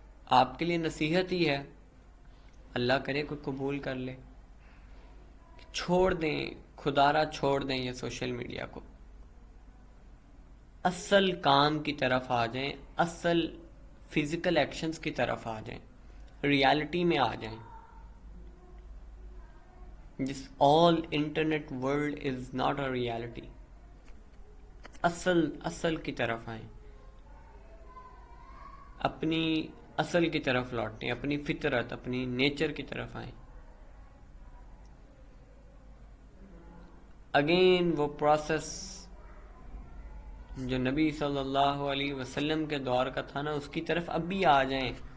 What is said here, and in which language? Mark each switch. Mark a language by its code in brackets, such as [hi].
[ur] آپ کے لیے نصیحت ہی ہے، اللہ کرے کوئی قبول کر لے، چھوڑ دیں، خدا را چھوڑ دیں یہ سوشل میڈیا کو، اصل کام کی طرف آ جائیں، اصل فزیکل ایکشنز کی طرف آ جائیں، ریالٹی میں آ جائیں. جس [en] all internet world is not a reality. [ur] اصل کی طرف آئیں، اپنی اصل کی طرف لوٹیں، اپنی فطرت، اپنی نیچر کی طرف آئیں. اگین وہ پروسیس جو نبی صلی اللہ علیہ وسلم کے دور کا تھا نا، اس کی طرف اب بھی آ جائیں.